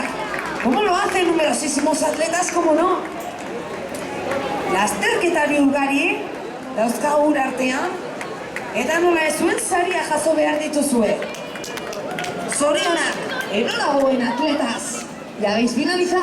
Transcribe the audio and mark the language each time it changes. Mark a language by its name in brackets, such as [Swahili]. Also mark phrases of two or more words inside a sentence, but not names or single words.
[Spanish] ¿Cómo lo hacen numerosísimos atletas, cómo no? [Basque] Lasterketari ugari, dauzkagu artean, eta nola ez zuen saria jaso behar dituzue. Zorionak, [Spanish] enhorabuena atletas, ya habéis finalizado.